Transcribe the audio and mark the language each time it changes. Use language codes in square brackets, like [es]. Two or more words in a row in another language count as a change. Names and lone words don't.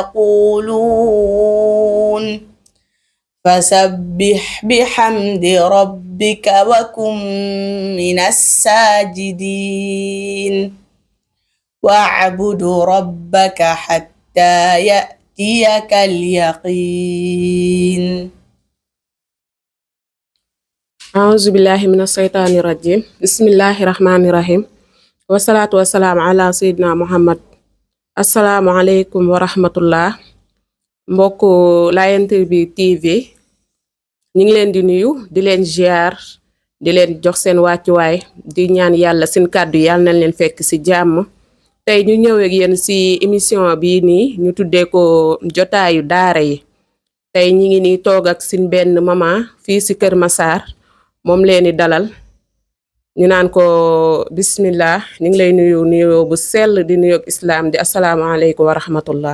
[ar] يقولون فسبح بحمد ربك وكن من الساجدين واعبد ربك حتى يأتيك اليقين أعوذ بالله من الشيطان الرجيم بسم الله الرحمن الرحيم والصلاة والسلام على سيدنا محمد السلام عليكم ورحمة الله [wo] mbokk Lion TV ñi ngi leen di nuyu di leen ziar di leen jox seen wàccuwaay di ñaan yàlla seen kàddu yàlla nañ leen fekk ci jàmm tey ñu ñëw ak yéen ci émission bi nii ñu tuddee ko jotaayu daara yi tey ñi ngi nii toog ak sin benn mama fii ci Kër Massar moom leen di dalal ñu naan ko bismillah ñu ngi lay nuyu bu sell di nuyu ak islam di [ar] السلام عليكم ورحمة الله